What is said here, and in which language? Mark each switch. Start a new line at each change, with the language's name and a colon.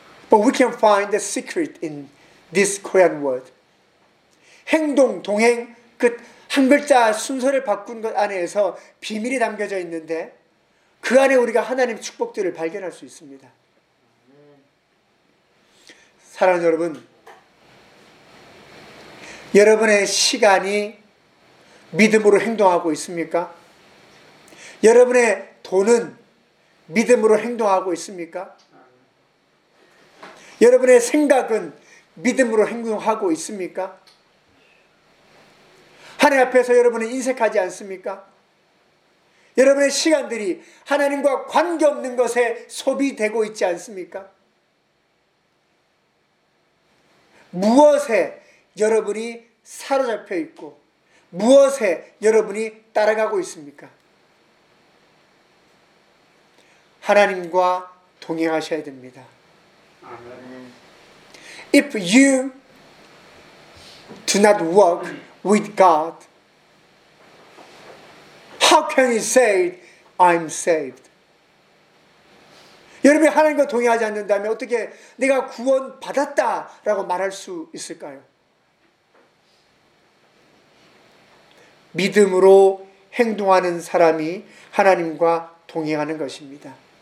English: But we can find the secret in this Korean word.
Korean: 행동, 동행, 그 한 글자 순서를 바꾼 것 안에서 비밀이 담겨져 있는데 그 안에 우리가 하나님 축복들을 발견할 수 있습니다. 사랑하는 여러분, 여러분의 시간이 믿음으로 행동하고 있습니까? 여러분의 돈은 믿음으로 행동하고 있습니까? 여러분의 생각은 믿음으로 행동하고 있습니까? 하나님 앞에서 여러분은 인색하지 않습니까? 여러분의 시간들이 하나님과 관계없는 것에 소비되고 있지 않습니까? 무엇에 여러분이 사로잡혀 있고 무엇에 여러분이 따라가고 있습니까? 하나님과 동행하셔야 됩니다.
English: If you do not walk with God, how can you say I'm saved?
Korean: 여러분이 하나님과 동행하지 않는다면 어떻게 내가 구원 받았다라고 말할 수 있을까요? 믿음으로 행동하는 사람이 하나님과 동행하는 것입니다.